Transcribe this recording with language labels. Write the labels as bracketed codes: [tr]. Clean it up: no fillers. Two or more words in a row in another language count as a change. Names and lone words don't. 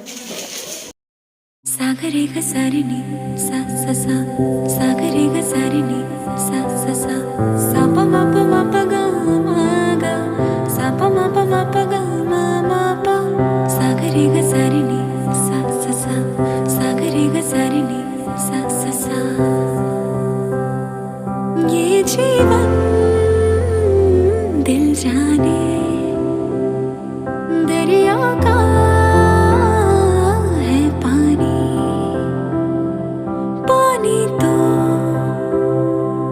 [hi] সাগরে গসারিনি সা সা সা সাগরে গসারিনি সা সা সা সা পা মা পা গা মা গা সা পা মা গা মা পা সাগরে গসারিনি সা সা সা সাগরে গসারিনি সা সা সা ये जीवन दिल जाने दरिया का है पानी तो